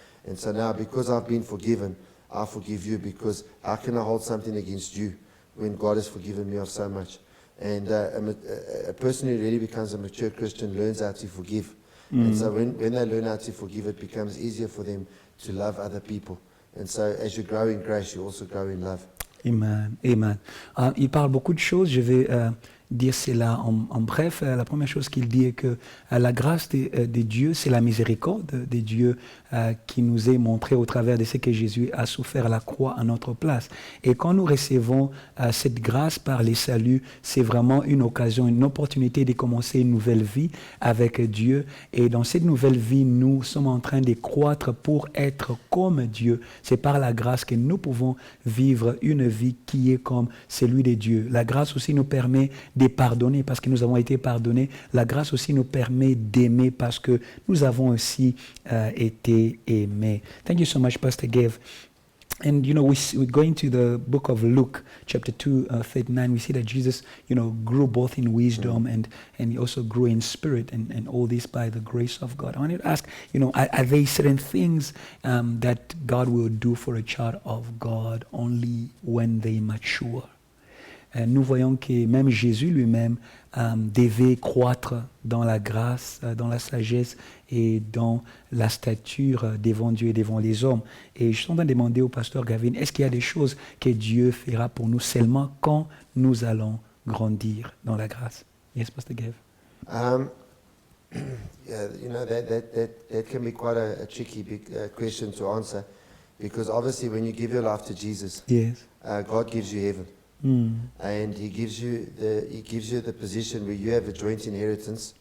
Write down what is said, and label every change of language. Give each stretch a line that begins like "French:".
English: And so now, because I've been forgiven, I forgive you, because how can I hold something against you when God has forgiven me of so much? And a person who really becomes a mature Christian learns how to forgive. And so when they learn how to forgive, it becomes easier for them to love other people. And so as you grow in grace, you also grow in love. Amen, amen.
French: Il parle beaucoup de choses, je vais dire cela en bref. La première chose qu'il dit est que la grâce de Dieu, c'est la miséricorde de Dieu qui nous est montrée au travers de ce que Jésus a souffert à la croix à notre place. Et quand nous recevons cette grâce par les saluts, c'est vraiment une occasion, une opportunité de commencer une nouvelle vie avec Dieu. Et dans cette nouvelle vie, nous sommes en train de croître pour être comme Dieu. C'est par la grâce que nous pouvons vivre une vie qui est comme celui de Dieu. La grâce aussi nous permet de pardonner parce que nous avons été pardonnés. La grâce aussi nous permet d'aimer parce que nous avons aussi été aimés.
English: Thank you so much, Pastor Gav. And, we're going to the book of Luke, chapter 2, 39. We see that Jesus, grew both in wisdom and he also grew in spirit and all this by the grace of God. I wanted to ask, are there certain things that God will do for a child of God only when they mature?
French: Nous voyons que même Jésus lui-même devait croître dans la grâce, dans la sagesse et dans la stature devant Dieu et devant les hommes. Et je suis en train de demander au pasteur Gavin, est-ce qu'il y a des choses que Dieu fera pour nous seulement quand nous allons grandir dans la grâce?
English: Yes, Pastor Gav. That can be quite a tricky question to answer, because obviously when you give your life to Jesus, Yes. God gives you heaven. And he gives you the position where you have a joint inheritance